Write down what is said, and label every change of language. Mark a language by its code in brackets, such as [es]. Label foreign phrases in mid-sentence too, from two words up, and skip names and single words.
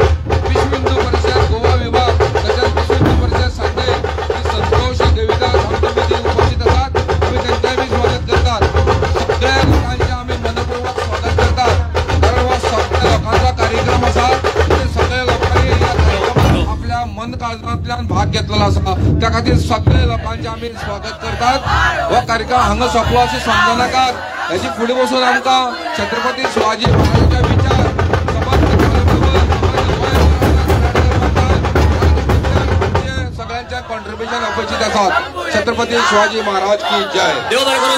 [kok] विश्व हिंदू परिषद गोवा विभाग तसेच विश्व हिंदू परिषद सांगली श्री संतोष देविदास आमच्यामध्ये उपस्थित असतात. आम्ही त्यांचेही स्वागत करतात. सगळ्या लोकांचे आम्ही मनपूर्वक स्वागत करतात. कारण हा सगळ्या लोकांचा कार्यक्रम असा ते सगळ्या लोकांनी या कार्यक्रमात आपल्या मन काळजातल्यान भाग घेतलेला असा. त्या खातीर सगळ्या लोकांचे आम्ही स्वागत करतात. हो कार्यक्रम हांगा सोंपलो अशें समजू नाकात. हेची फुडें बसून आमकां छत्रपती शिवाजी महाराजांचे विचार सगळ्यांचे कॉन्ट्रीब्युशन अपेक्षित असतात. छत्रपती शिवाजी महाराज की जय. देव बरें करूं.